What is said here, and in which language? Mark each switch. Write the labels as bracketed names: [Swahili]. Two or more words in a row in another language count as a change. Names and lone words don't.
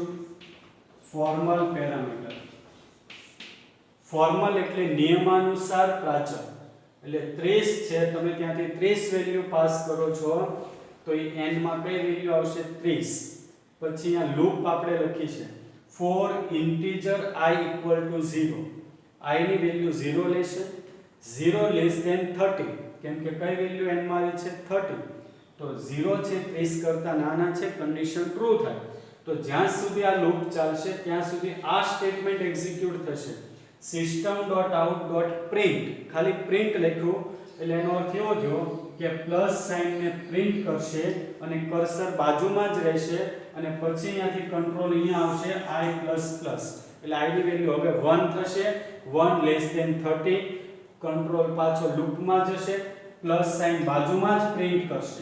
[English] formal parameter. [Gujarati] ફોર્મલ એટલે નિયમાનુસાર પ્રાચલ. એટલે 30 છે, તમે ત્યાંથી 30 વેલ્યુ પાસ કરો છો તો એ n માં કઈ વેલ્યુ આવશે? 30. પછી અહીંયા લૂપ આપણે લખી છે [English] for integer I equal to 0. [Gujarati] I ની વેલ્યુ 0 લેશે, 0 [English] less than [Gujarati] 30, કેમ કે કઈ વેલ્યુ n માં આવી છે? 30. તો 0 છે 30 કરતા નાના છે, [English] condition true [Gujarati] થાય. તો જ્યાં સુધી આ લૂપ ચાલશે ત્યાં સુધી આ [English] statement execute [Gujarati] થશે. system.out.print ખાલી પ્રિન્ટ લખ્યું એટલે એનો અર્થ એવો થયો કે [English] plus sign [Gujarati] ને પ્રિન્ટ કરશે અને કર્સર બાજુમાં જ રહેશે અને પછી અહીંયાથી કંટ્રોલ અહીંયા આવશે i++. એટલે i ની વેલ્યુ હવે 1 થશે, 1 [English] less than [Gujarati] 30. કંટ્રોલ પાછો લૂપમાં જશે, [English] plus sign [Gujarati] બાજુમાં જ પ્રિન્ટ કરશે.